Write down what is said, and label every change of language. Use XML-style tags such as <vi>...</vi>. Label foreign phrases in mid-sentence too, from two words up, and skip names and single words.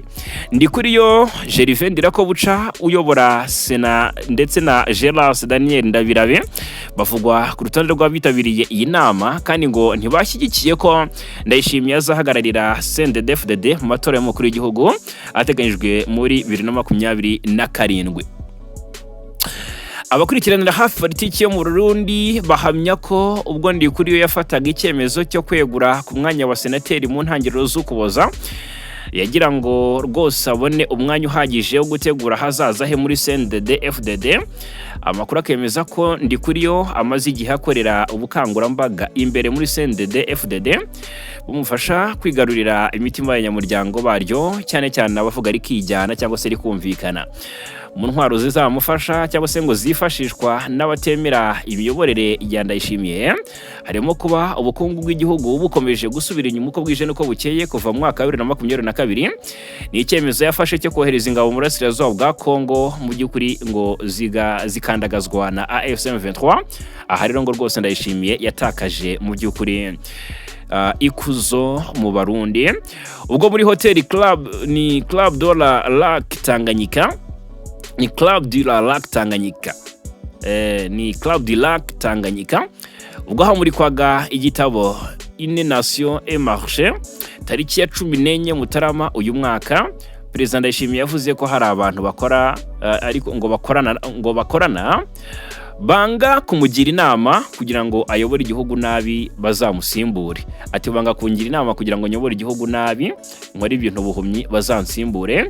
<rw>Ndikuriyo Gervais Ndirakobuca uyobora Sena ndetse na Geras Daniel Ndabirabe bavugwa ku rutonde rw'abitabiriye iyi nama, kandi ngo ntibashyigikiye ko Ndayishimiye azahagararira CNDD-FDD mu matora y'umukuru w'igihugu ateganyijwe muri 2027. Abakurikiranira hafi politiki yo mu Burundi bahamya ko ubwo Ndikuriyo yafataga icyemezo cyo kwegura ku mwanya wa senateri mu ntangiriro z'Ukuboza, yagira ngo rwose abone umwanya uhagije wo gutegura hazaza he muri CNDD-FDD. Amakuru akemeza ko Ndikuriyo amaze igihe akorera ubukangurambaga imbere muri CNDD-FDD bumufasha kwigarurira imitima y'abanyamuryango baryo, cyane cyane abavuga ari kijyana cyangwa se ari kumvikana. Mu ntwaro zizamufasha cyangwa se ngo zifashishwa n'abatemera imiyoborere ya Ndayishimiye harimo kuba ubukungu bw'igihugu bukomeje gusubira inyuma uko bwije nuko bukeye kuva mu mwaka wa 2022. Ni icyemezo yafashe cyo kohereza ingabo mu burasirazuba bwa Kongo, mu by'ukuri ngo zikandagazwa na AFC/M23. Aha rero ngo rwose Ndayishimiye yatakaje mu by'ukuri ikuzo mu Barundi. Ubwo muri hoteli ni Club de la Lac Tanganyika, ni Club de la Lac Tanganyika, ni Club de Lac Tanganyika, ubwo hamurikwaga igitabo Une Nation et Marché tariki ya 14 Mutarama uyu mwaka. Perezida Ndayishimiye yavuze ko hari abantu bakora ariko ngo bakorana banga kumugira inama kugira ngo ayobore igihugu nabi bazamusimbure. Ati banga kungira inama kugira ngo nyobore igihugu nabi nkora ibintu buhumyi bazansimbure.</rw>